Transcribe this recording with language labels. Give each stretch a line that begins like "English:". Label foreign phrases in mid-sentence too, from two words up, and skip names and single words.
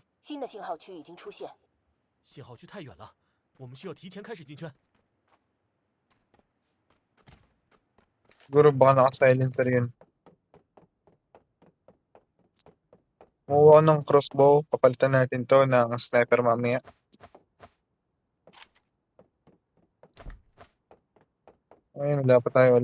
Chinese: 新的信号区已经出现，信号区太远了，我们需要提前开始进圈。
Filipino: Siguro baka naka-silencer yun. Kumuha ko ng crossbow. Papalitan natin to ng sniper mamaya. Ayun, wala pa tayo.